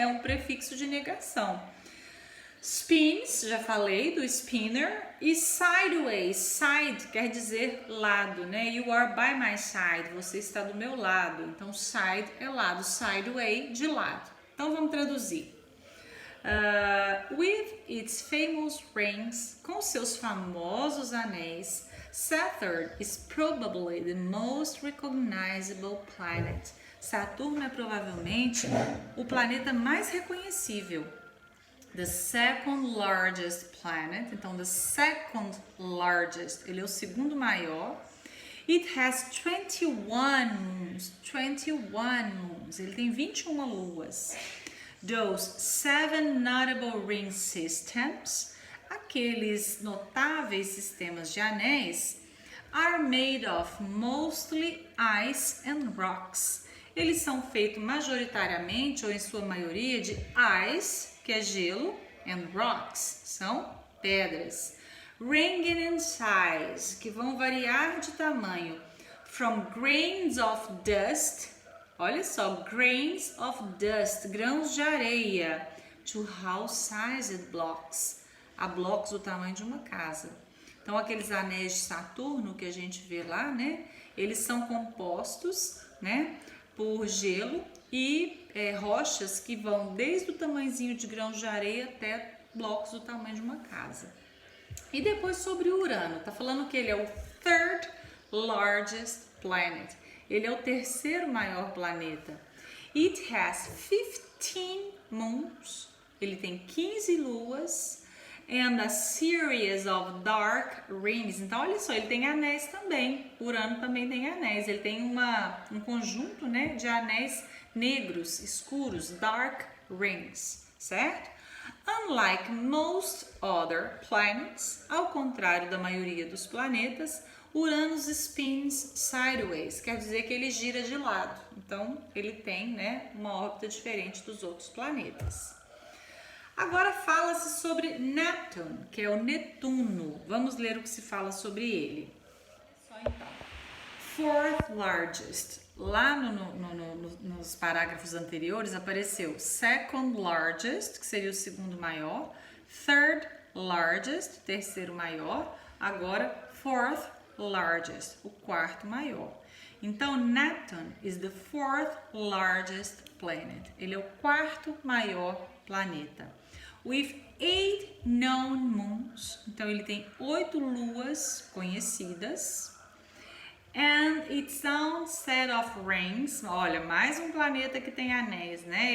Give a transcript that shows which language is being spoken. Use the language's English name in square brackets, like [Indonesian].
[Portuguese] É um prefixo de negação. Spins, já falei do spinner. E sideways, side quer dizer lado, né? [English] You are by my side, [Portuguese] você está do meu lado. Então, side é lado, sideway, de lado. Então, vamos traduzir. [English] With its famous rings, [Portuguese] com seus famosos anéis, [English] Saturn is probably the most recognizable planet. [Portuguese] Saturno é provavelmente o planeta mais reconhecível. [English] The second largest planet, então the second largest, [Portuguese] ele é o segundo maior. [English] It has 21 moons, 21 moons, [Portuguese] ele tem 21 luas. [English] Those 7 notable ring systems, [Portuguese] aqueles notáveis sistemas de anéis, [English] are made of mostly ice and rocks. [Portuguese] Eles são feitos majoritariamente ou em sua maioria de ice, que é gelo, and rocks, são pedras. [English] Ranging in size, [Portuguese] que vão variar de tamanho, [English] from grains of dust, [Portuguese] olha só, [English] grains of dust, [Portuguese] grãos de areia, [English] to house-sized blocks, [Portuguese] a blocos do tamanho de uma casa. Então, aqueles anéis de Saturno que a gente vê lá, né, eles são compostos, né, por gelo e rochas que vão desde o tamanhozinho de grãos de areia até blocos do tamanho de uma casa. E depois sobre o Urano, tá falando que ele é o [English] third largest planet. [Portuguese] Ele é o terceiro maior planeta. [English] It has 15 moons. [Portuguese] Ele tem 15 luas. [English] And a series of dark rings. [Portuguese] Então, olha só, ele tem anéis também. Urano também tem anéis. Ele tem um conjunto, né, de anéis negros, escuros, dark rings, certo? [English] Unlike most other planets, [Portuguese] ao contrário da maioria dos planetas, [English] Uranus spins sideways, [Portuguese] quer dizer que ele gira de lado. Então, ele tem, né, uma órbita diferente dos outros planetas. Agora fala-se sobre Neptune, que é o Netuno. Vamos ler o que se fala sobre ele. Só então. Fourth largest. lá nos parágrafos anteriores apareceu second largest, que seria o segundo maior, third largest, terceiro maior, agora fourth largest, o quarto maior. [English] Então, Neptune is the fourth largest planet. [Portuguese] Ele é o quarto maior planeta. [English] With 8 known moons. [Portuguese] Então, ele tem 8 luas conhecidas. [English] And its own set of rings. [Portuguese] Olha, mais um planeta que tem anéis, né?